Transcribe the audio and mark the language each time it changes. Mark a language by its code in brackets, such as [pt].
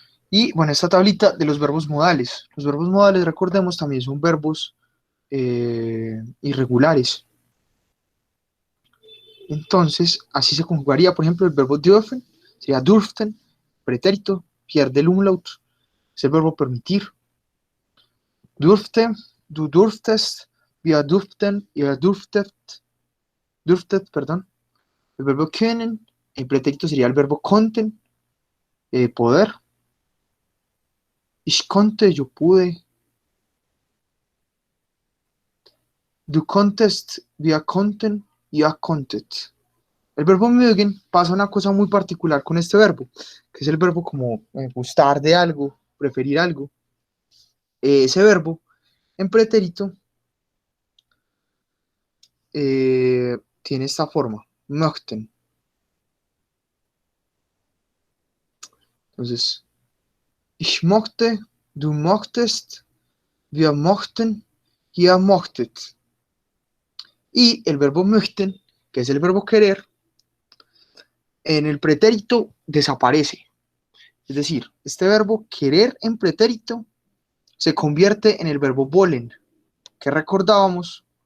[es] Y bueno, esta tablita de los verbos modales. Los verbos modales, recordemos, también son verbos irregulares. Entonces, así se conjugaría, por ejemplo, el verbo dürfen, sería dürften, pretérito, pierde el umlaut, es el verbo permitir. [de] Dürfte, du durftest, wir durften, ihr dürftet, [es] perdón. El verbo können, el pretérito sería el verbo konnten, poder. [de] Ich konnte, [es] yo pude. [de] Du konntest, wir konnten, ihr konntet. [es] El verbo mögen pasa una cosa muy particular con este verbo, que es el verbo como gustar de algo, preferir algo. Ese verbo en pretérito tiene esta forma, möchten. Entonces, [de] ich mochte, du mochtest, wir mochten, ihr mochtet. [es] Y el verbo möchten, que es el verbo querer, en el pretérito desaparece. Es decir, este verbo querer en pretérito se convierte en el verbo wollen, que recordábamos.